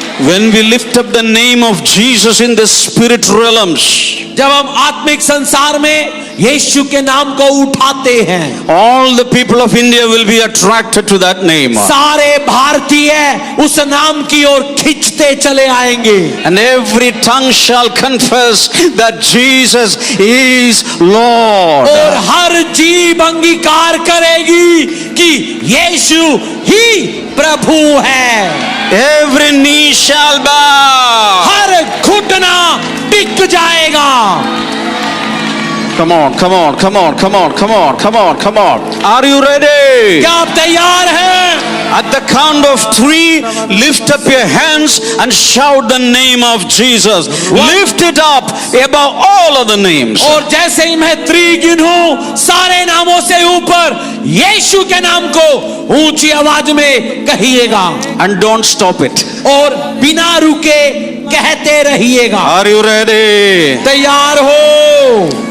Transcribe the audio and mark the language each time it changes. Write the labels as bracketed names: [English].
[English] When we lift up the name of Jesus in the spirit realms, [Hindi] जब हम आत्मिक संसार में यीशु के नाम को उठाते हैं, [English] all the people of India will be attracted to that name. [Hindi] सारे भारतीय उस नाम की ओर खींचते चले आएंगे। [English] And every tongue shall confess that Jesus is Lord. [Hindi] और हर जीभ अंगीकार करेगी कि यीशु ही प्रभु है। [English] Every knee shall bow. [Hindi] हर घुटना टिक जाएगा। [English] Come on. Are you ready? [Hindi] क्या आप तैयार हैं? [English] At the count of 3, lift up your hands and shout the name of Jesus. Lift it up above all other names. [Hindi] और जैसे ही मैं 3 गिनूं, सारे नामों से ऊपर यीशु के नाम को ऊंची आवाज में कहिएगा। [English] And don't stop it. [Hindi] और बिना रुके कहते रहिएगा। [English] Are you ready? [Hindi] तैयार हो?